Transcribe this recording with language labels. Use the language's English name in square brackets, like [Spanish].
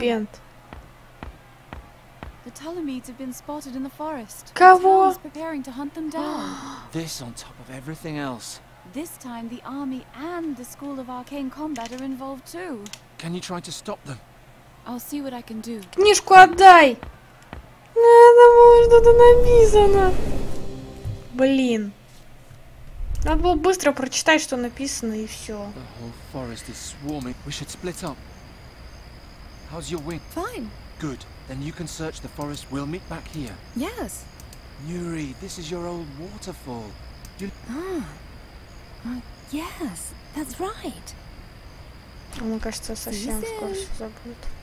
[Russian] пент. [English] The Ptolemies have been spotted in the forest. [Russian] Кого? [English] The town is preparing to hunt them down. This on top of everything else. This time, the army and the School of Arcane Combat are involved too. Can you try to stop them? I'll see what I can do. [Russian] Книжку отдай! Надо было что-то написано. Блин. Надо было быстро прочитать, что написано, и все. [English] The whole forest is swarming. We should split up. How's your wing? Fine. Good. Then you can search the forest. We'll meet back here. Yes. Nuri, this is your old waterfall. Yes, that's right. [Russian] Мне кажется, совсем скоро все забудет.